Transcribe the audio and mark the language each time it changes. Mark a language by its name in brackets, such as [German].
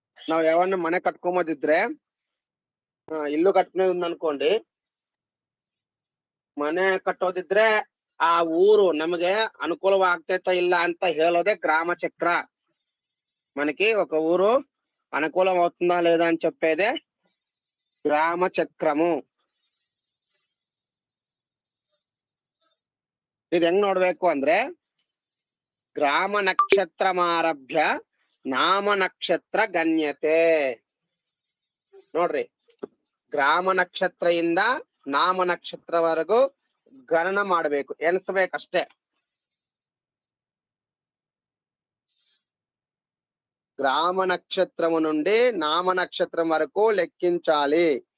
[Kannada] ನಾವು ಯಾವನ್ನ ಮನೆ ಕಟ್ಕೊಂಬೋದಿದ್ರೆ ಇಲ್ಲು ಕಟ್ಕೊಂಡ್ [Telugu] ఉందనుకోండి, [Kannada] ಮನೆ ಕಟ್ಟೋದಿದ್ರೆ ಆ ಊರು ನಮಗೆ ಅನುಕೂಲವಾಗ್ತೈತಾ ಇಲ್ಲ ಅಂತ ಹೇಳೋದೇ గ్రామ చక్ర. [Telugu] మనకి ఒక ఊరు అనుకూలం అవుతుందా లేదా అని చెప్పేదే గ్రామ చక్రము. [Kannada] ಇದು ಹೆಂಗ್ ನೋಡ್ಬೇಕು ಅಂದ್ರೆ, ಗ್ರಾಮ ನಕ್ಷತ್ರಮಾರಭ್ಯ ನಾಮ ನಕ್ಷತ್ರ ಗಣ್ಯತೆ. ನೋಡ್ರಿ, ಗ್ರಾಮ ನಕ್ಷತ್ರದಿಂದ ನಾಮ ನಕ್ಷತ್ರವರೆಗೂ ಗಣನ ಮಾಡ್ಬೇಕು, ಎಣಿಸ್ಬೇಕಷ್ಟೇ. [Telugu] గ్రామ నక్షత్రము నుండి నామ నక్షత్రం వరకు లెక్కించాలి.